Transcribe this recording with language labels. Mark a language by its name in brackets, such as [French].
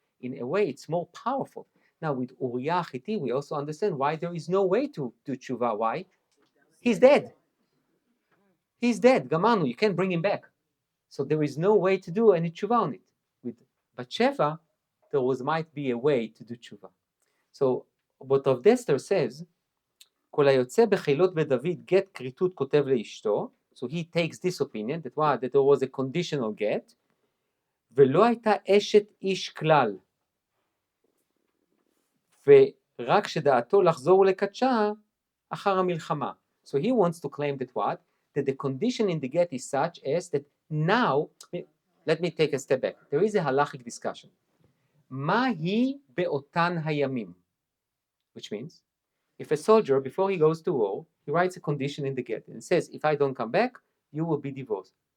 [English] in a way, it's more powerful. Now, with Uriah Hitti, we also understand why there is no way to do tshuva. Why? He's dead. He's dead. Gamanu, you can't bring him back. So there is no way to do any tshuva on it. With Bathsheba, there might be a way to do tshuva. So what Rav Dessler says, [Hebrew] כל היוצא בחילות בדוד גט כריתות כותב לאשתו, [English] so he takes this opinion, that there was a conditional get, [Hebrew] ולא הייתה אשת איש כלל, ורק שדעתו לחזור ולקדשה אחר המלחמה. [English] So he wants to claim that what? That the condition in the get is such as that now, let me take a step back. There is a halachic discussion. [Hebrew] מה היא באותן הימים? [English] Which means, if a soldier, before he goes to war, he writes a condition in the get and says, if I don't come back, you will be divorced.